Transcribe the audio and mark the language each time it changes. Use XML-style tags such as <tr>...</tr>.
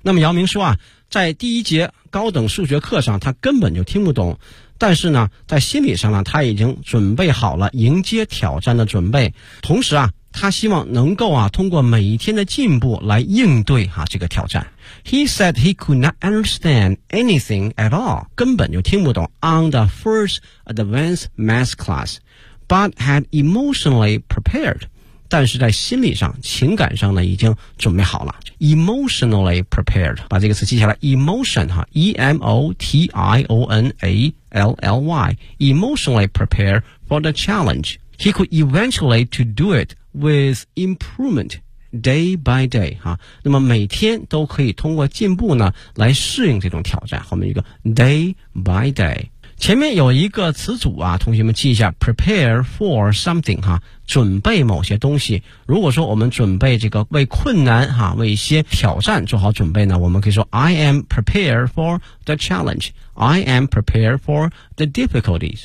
<zh>那么姚明说啊，在第一节高等数学课上他根本就听不懂，但是呢在心理上呢他已经准备好了迎接挑战的准备，同时啊他希望能够啊通过每一天的进步来应对啊这个挑战。</zh> <en>He said he could not understand anything at all，</en> <zh>根本就听不懂</zh> <en>on the first advanced math class， but had emotionally prepared，</en> <zh>但是在心理上、情感上呢，已经准备好了。</zh> <en>Emotionally prepared，</en> <zh>把这个词记下来。</zh> <en>Emotion 哈 ，emotionally prepared for the challenge. He could eventually to do it with improvement day by day 哈。</en> <zh>那么每天都可以通过进步呢，来适应这种挑战。后面一个</zh> <en>day by day。</en> <zh>前面有一个词组啊，同学们记一下</zh> <en>prepare for something</en> <zh>哈，准备某些东西。如果说我们准备这个为困难哈，为一些挑战做好准备呢，我们可以说</zh> <en>I am prepared for the challenge， I am prepared for the difficulties。</en>